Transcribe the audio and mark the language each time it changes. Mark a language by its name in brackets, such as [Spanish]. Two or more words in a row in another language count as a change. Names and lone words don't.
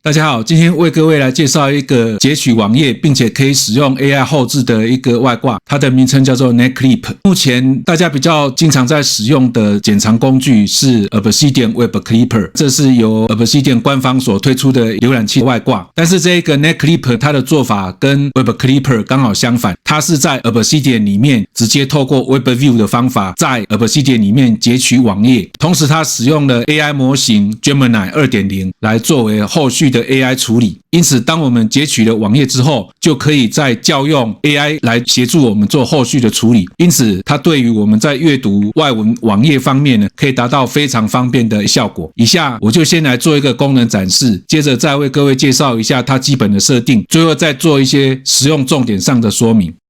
[Chinese] 大家好，今天為各位來介紹一個截取網頁並且可以使用 AI 後製的一個外掛，它的名稱叫做 NetClip。目前大家比較經常在使用的剪長工具是 Obsidian Web Clipper， 這是由 Obsidian 官方所推出的瀏覽器外掛。但是這個 NetClip 它的做法跟 Web Clipper 剛好相反，它是在 Obsidian 裡面直接透過 [English] Web View [Chinese] 的方法在 Obsidian 裡面截取網頁，同時它使用了 AI 模型 Gemini 2.0 來作為後續的 AI 處理，因此當我們截取了網頁之後，就可以再叫用 AI 來協助我們做後續的處理，因此它對於我們在閱讀外文網頁方面呢，可以達到非常方便的效果。以下我就先來做一個功能展示，接着再為各位介紹一下它基本的設定，最後再做一些實用重點上的說明。